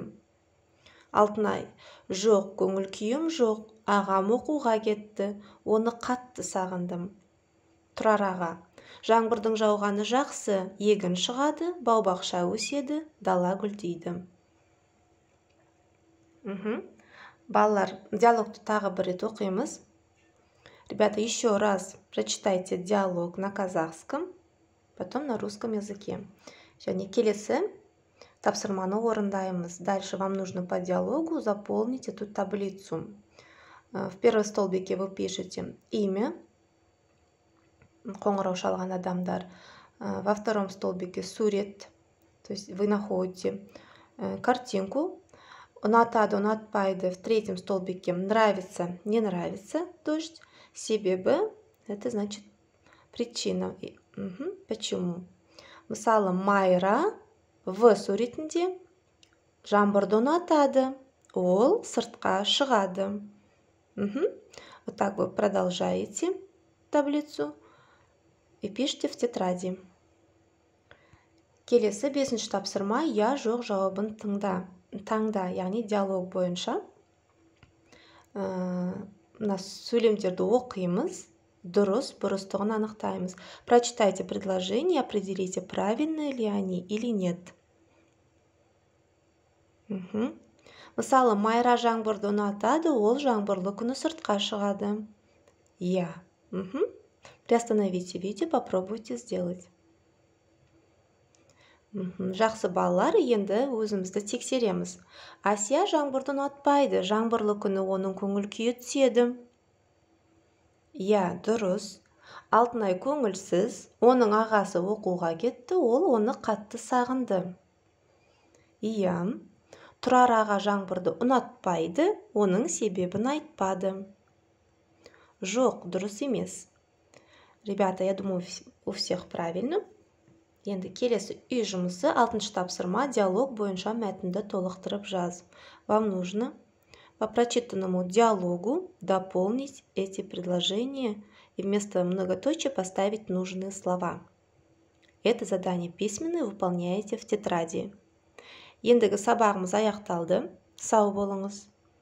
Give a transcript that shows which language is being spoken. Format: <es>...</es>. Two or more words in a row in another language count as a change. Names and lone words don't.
<kk>Алтынай: жоқ, көңіл күйім жоқ, ағам оқуға кетті, оны қатты сағындым. Тұрар аға: жаңбырдың жауғаны жақсы, егін шығады, бау-бақша өседі, дала гүлдейді. Балалар, диалогты тағы бір рет оқимыз.</kk> <ru>Ребята, еще раз прочитайте диалог на казахском, потом на русском языке.</ru> <kk>Және келесі тапсырманы орындаймыз.</kk> <ru>Дальше вам нужно по диалогу заполнить эту таблицу. В первом столбике вы пишете имя,</ru> <kk>қоңырау шалған адамдар.</kk> <ru>Во втором столбике сурет, то есть вы находите картинку.</ru> <kk>Ұнатады, ұнатпайды.</kk> <ru>В третьем столбике нравится, не нравится дождь. Себебі, это значит причина. Почему?</ru> <kk>Мысалы, Майра в суретінде жаңбырды ұнатады, ол сыртқа шығады.</kk> <ru>Вот так вы продолжаете таблицу и пишите в тетради.</ru> <kk>Келесі бесінші тапсырма: я жоқ жауабын таңда, яғни диалог бойынша сөйлемдерді оқимыз, дұрыс, бұрыстығын анықтаймыз.</kk> <ru>Прочитайте предложение, определите, правильны ли они или нет.</ru> <kk>Мысалы, Майра жаңбырды ұнатады, ол жаңбырлы күні сыртқа шығады. Я.</kk> <ru>Приостановите видео, попробуйте сделать.</ru> <kk>Жақсы балалар, енді өзімізді тексереміз. Асия жаңбырды ұнатпайды, жаңбырлы күні оның көңіл күйі түседі. Я, дұрыс. Алтынай көңілсіз, оның ағасы оқуға кетті, ол оны қатты сағынды. Иә, Тұрар аға жаңбырды ұнатпайды, оның себебін айтпады. Жоқ, дұрыс емес.</kk> <ru>Ребята, я думаю, у всех правильно.</ru> <kk>Енді келесі үй жұмысы 6-шы тапсырма диалог бойынша мәтінді толықтырып жаз.</kk> <ru>Вам нужно по прочитанному диалогу дополнить эти предложения и вместо многоточия поставить нужные слова. Это задание письменное выполняете в тетради.</ru> <kk>Ендігі сабағымыз аяқталды. Сау болыңыз.</kk>